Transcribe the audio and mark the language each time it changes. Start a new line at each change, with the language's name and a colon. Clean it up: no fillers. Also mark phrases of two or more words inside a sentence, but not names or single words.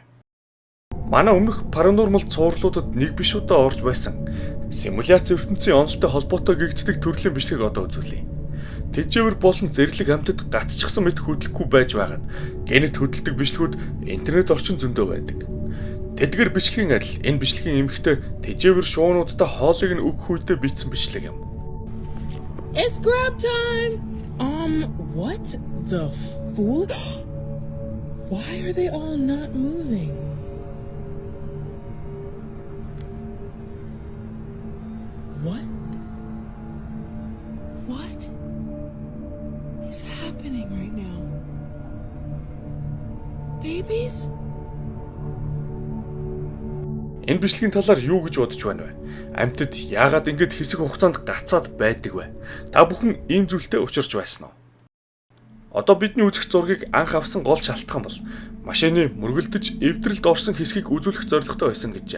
Mongolian: Манай өмнөх паранормал цувралуудад нэг биш удаа орж байсан симуляц ертөнцийн онолтой холбоотой гэгддэг төрлийн бичлэгийг одоо үзүүлье. Тэжээвэр болон зэрлэг амьтад гацчихсан мэт хөдөлгөхгүй байж байгаад генет хөдөлдөг бичлэгүүд интернет орчин зөндөө байдаг. Тэдгээр бичлэгийн адил энэ бичлэгийн эмэгтэй тэжээвэр шуунуудтай хоолыг нь өгөх үедээ бичсэн бичлэг юм.
English: It's grab time! What the fool? Why are they all not moving? What? What is happening right now? Babies?
Mongolian: Энэ бичлэгийн талаар юу гэж бодож байна вэ? Амьтад яагаад ингэж хэсэг хугацаанд гацаад байдаг вэ? Та бүхэн энэ зүйлтэй учирч байсан уу? Одоо бидний үзэх зургийг анх авсан гол шалтгаан бол машины мөргөлдөж эвдрэлд орсон хэсгийг үзүүлэх зорилготой байсан гэжээ.